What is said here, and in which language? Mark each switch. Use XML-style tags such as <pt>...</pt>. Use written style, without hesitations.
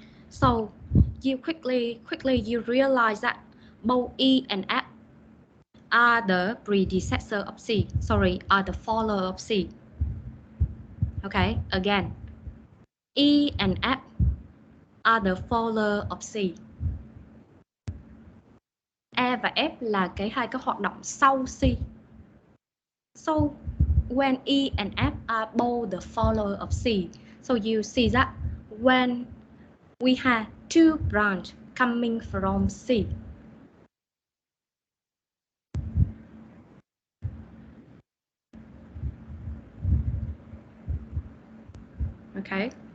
<en>So you quickly you realize that both E and F are the predecessor of C. Sorry, are the follower of C. Okay, again, E and F are the follower of C.</en> <vi>E và F là hai cái hoạt động sau C.</vi> <en>So when E and F are both the follower of C, so you see that when we have two branches coming from C, okay,</en>